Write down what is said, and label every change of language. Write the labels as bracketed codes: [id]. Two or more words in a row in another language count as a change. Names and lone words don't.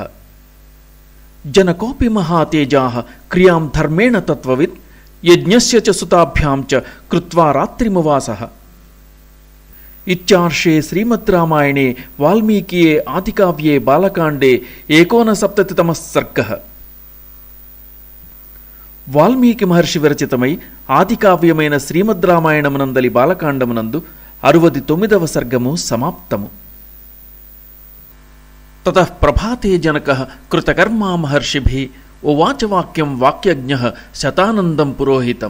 [sa] जनकोऽपि महातेजाः क्रियां धर्मेण तत्त्ववित् यज्ञस्य च सुताभ्यां च कृत्वा रात्रिमुवासः। इत्यार्षे श्रीमद् रामायणे वाल्मीकिये आदिकाव्ये बालकाण्डे 69तमः सर्गः। [te] వాల్మీకి మహర్షి విరచితమై ఆదికావ్యమైన శ్రీమద్ రామాయణమునందలి బాలకాండమునందు 69వ సర్గము సమాప్తము. [sa] తతః ప్రభాతే జనకః కృతకర్మా మహర్షిభిః ఉవాచ వాక్యం వాక్యజ్ఞః శతానందం పురోహితం.